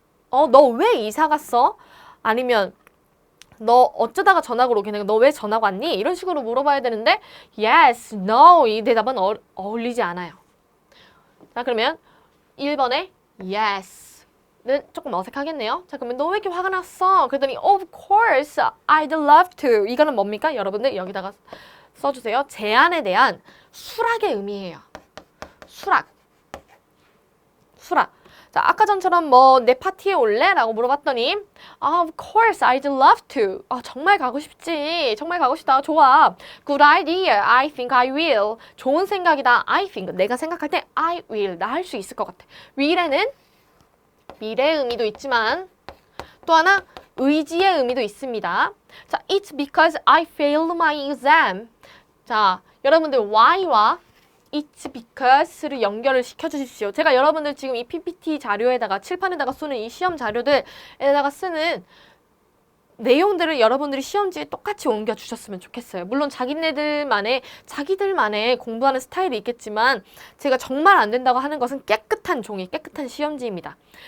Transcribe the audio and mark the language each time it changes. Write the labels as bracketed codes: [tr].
[ko] 너 왜 이사 갔어? 아니면 너 어쩌다가 전화가 오긴 해. 너 왜 전화가 왔니? 이런 식으로 물어봐야 되는데 Yes, No 이 대답은 어울리지 않아요. 자, 그러면 1번에 Yes 는 조금 어색하겠네요. 자, 그러면 너 왜 이렇게 화가 났어? 그랬더니 [en] Of course, I'd love to. [ko] 이거는 뭡니까? 여러분들 여기다가 써주세요. 제안에 대한 수락의 의미예요. 수락. 수락. 자, 아까 전처럼 뭐 내 파티에 올래? 라고 물어봤더니 [en] Of course, I'd love to. [ko] 정말 가고 싶지. 정말 가고 싶다. 좋아. [en] Good idea. I think I will. [ko] 좋은 생각이다. [en] I think. [ko] 내가 생각할 때 [en] I will. [ko] 나 할 수 있을 것 같아. will에는 미래의 의미도 있지만 또 하나 의지의 의미도 있습니다. [en] 자, it's because I failed my exam. [ko] 자, 여러분들 why와 It's because를 연결을 시켜주십시오. 제가 여러분들 지금 이 PPT 자료에다가 칠판에다가 쏘는 이 시험 자료들에다가 쓰는 내용들을 여러분들이 시험지에 똑같이 옮겨주셨으면 좋겠어요. 물론 자기들만의 공부하는 스타일이 있겠지만 제가 정말 안 된다고 하는 것은 깨끗한 종이, 깨끗한 시험지입니다.